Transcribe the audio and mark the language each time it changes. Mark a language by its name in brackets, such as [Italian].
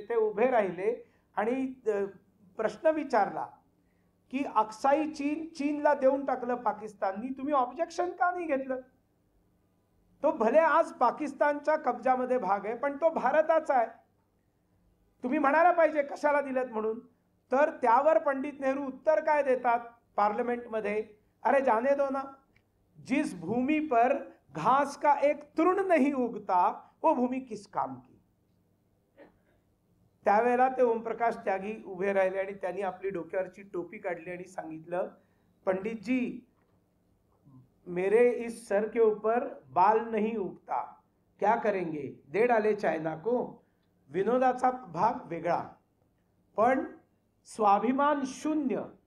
[Marathi] ते उभे राहिले आणि प्रश्न विचारला की अक्साई चीनला देऊन टाकलं पाकिस्ताननी, तुम्ही ऑब्जेक्शन का नाही घेतलं? तो भले आज पाकिस्तानच्या कब्जामध्ये भाग आहे पण तो भारताचा आहे, तुम्ही म्हणायला पाहिजे कशाला दिलेत म्हणून. तर त्यावर पंडित नेहरू उत्तर काय देतात पार्लिमेंटमध्ये? [Hindi] अरे जाने दो ना, जिस भूमि पर घास का एक तृण नहीं उगता वो भूमि किस काम की. [Marathi] त्यावेळेला ते ओमप्रकाश त्यागी उभे राहिले आणि त्यांनी आपली डोक्यावरची टोपी काढली आणि सांगितलं, [Hindi] पंडित जी मेरे इस सर के ऊपर बाल नहीं उगता, क्या करेंगे, दे डाले चायना को. [Marathi] विनोदाचा भाग वेगळा पण स्वाभिमान शून्य.